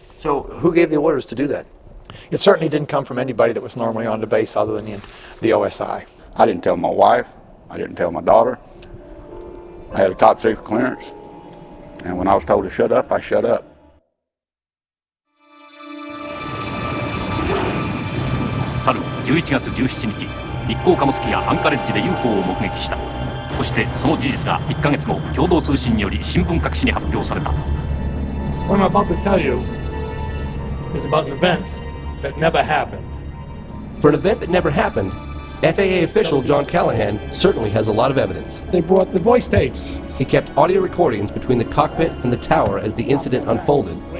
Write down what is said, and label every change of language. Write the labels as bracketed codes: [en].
[en] So who gave the orders to do that? It certainly didn't come from anybody that was normally on the base other than the OSI. I didn't tell my wife. I didn't tell my daughter. I had a top secret clearance. And when I was told to shut up, I shut up. [ja] 去る11月17日、立港貨物機やアンカレッジで UFO を目撃した。そしてその事実が1ヶ月後、共同通信により新聞各紙に発表された。 [en] What I'm about to tell you is about an event that never happened. For an event that never happened, FAA official John Callahan certainly has a lot of evidence. They brought the voice tapes. He kept audio recordings between the cockpit and the tower as the incident unfolded.